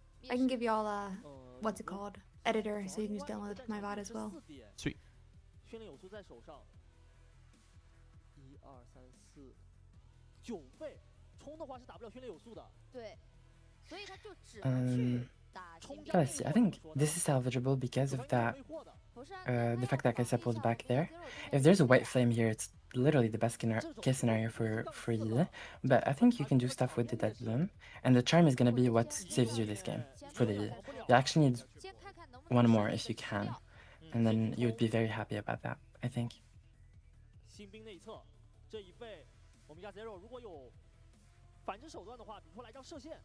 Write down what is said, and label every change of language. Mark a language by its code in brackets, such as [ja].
[en] I can give y'all a what's it called? Editor, so you can just download it to my bot as well. Sweet. [zh] 训练有素在手上，1、2、3、4、9费，冲的话是打不了训练有素的。对，所以他就只能去打。 [en] Gotta see. I think this is salvageable because of that. The fact that Kaisa pulled back there. If there's a white flame here, it's literally the best case scenario for Yi. But I think you can do stuff with the Dead Bloom, and the charm is gonna be what saves you this game for the Yi. You actually need 1 more if you can. And then you would be very happy about that, I think. [zh] 新兵内侧这一费，我们家 Zero 如果有反制手段的话，比如说来张射线，